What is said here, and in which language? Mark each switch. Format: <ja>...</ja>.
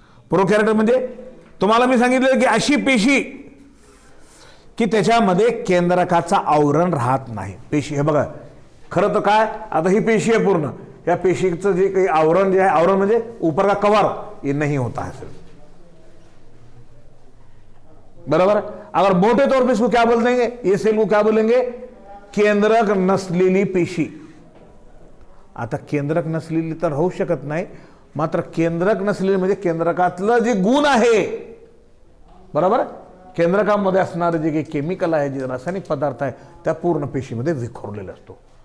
<mr>प्रोकॅरियोट म्हणजे तुम्हाला मी सांगितलं की अशी पेशी की त्याच्यामध्ये केंद्रकाचा आवरण राहत नाही. पेशी हे बघा खरं तर काय, आता ही पेशी आहे पूर्ण, या पेशीचं जे काही आवरण जे आहे, आवरण म्हणजे</mr> <hi>ऊपर का कवर, ये नहीं होता है सिर्फ. बराबर. अगर मोटे तौर पे इसको क्या बोल देंगे, ये सेल को क्या बोलेंगे?</hi> <mr>केंद्रक नसलेली पेशी. आता केंद्रक नसलेली तर होऊ शकत नाही, मात्र केंद्रक नसलेली म्हणजे केंद्रकातलं जे गुण आहे, बरोबर, केंद्रकामध्ये असणारे जे काही केमिकल आहे, जे रासायनिक पदार्थ आहे, त्या पूर्ण पेशीमध्ये विखुरलेला असतो.</mr>